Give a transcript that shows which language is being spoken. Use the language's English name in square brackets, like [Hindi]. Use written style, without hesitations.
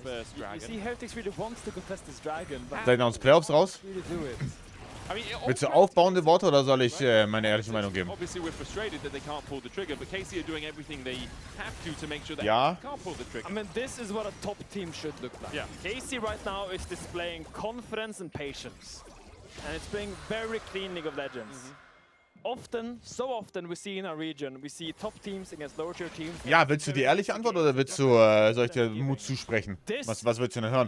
[English] You see, Heretics really wants to contest this dragon, but [German] Seid ihr aus Playoffs raus? [English] really do it. I mean, [German] Willst du aufbauende Worte oder soll ich meine ehrliche Meinung geben? [English] Obviously, we're frustrated that they can't pull the trigger, but KC are doing everything they have to make sure they [German] Ja. [English] can't pull the trigger. I mean, this is what a top team should look like. Yeah. KC right now is displaying confidence and patience, and it's playing very clean League of Legends. So often we see in our region, we see top teams against lower tier teams. [German] Ja, willst du die ehrliche Antwort oder willst du, soll ich dir Mut zusprechen? Was willst du denn hören?